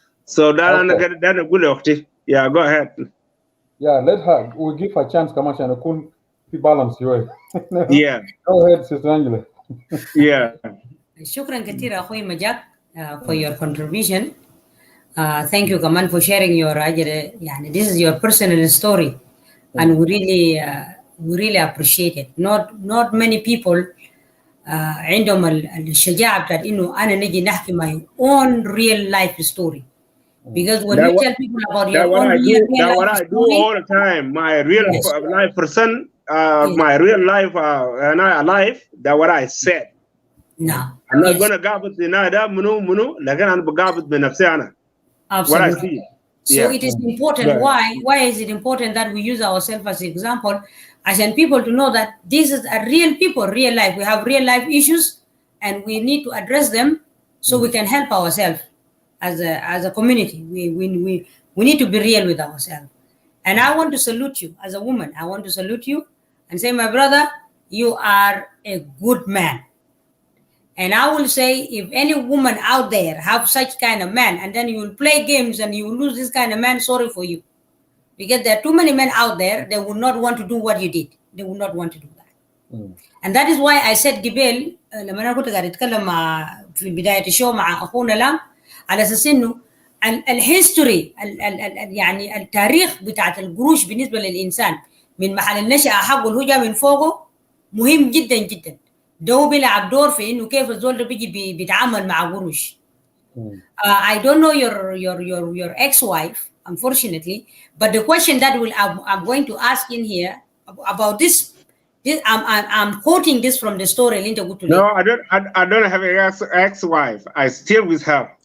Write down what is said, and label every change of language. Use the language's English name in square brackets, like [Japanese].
[Arabic] So ده أنا أقول لأختي. [English] Yeah, go ahead. Yeah, let her. We'll give her a chance. [Arabic] كمان عشان نكون في balance شوي. [English] Yeah. Go ahead, Sister Angela. Yeah. [Arabic] شكرا كثير أخوي مجاك [English] for your contribution. Thank you كمان for sharing your يعني this is your personal story and we really appreciate it. Not many people [Arabic] عندهم الشجاعة بتاعت إنه أنا نجي نحكي [English] my own real life story. Because when you tell people about your own real life I do story, all the time. My real life person, my real life, and I alive. That's what I said. No, I'm not gonna gabut [Arabic] بنادم منو لكن أنا بقابط بنفسي أنا. [English] What I see. So it is important. Why is it important that we use ourselves as an example? I want people to know that this is a real people, real life. We have real life issues, and we need to address them so we can help ourselves as a community. We need to be real with ourselves. And I want to salute you as a woman. I want to salute you and say, my brother, you are a good man. And I will say, if any woman out there have such kind of man, and then you will play games and you will lose this kind of man, sorry for you. Because there are too many men out there, they would not want to do what you did. They would not want to do that. And that is why I said [Arabic] قبل لما أنا كنت قاعد أتكلم في بداية الشو مع أخونا لام على أساس إنه الهيستوري يعني التاريخ بتاعت القروش بالنسبة للإنسان من محل النشأة حقه اللي هو جاء من فوقه مهم جدا جدا. ده بيلعب دور في انه كيف الزول ده بيجي بيتعامل مع قروش. [English] I don't know your ex-wife, unfortunately, but the question that I'm going to ask in here about this I'm quoting this from the story. No, I don't have an ex-wife. I still with her.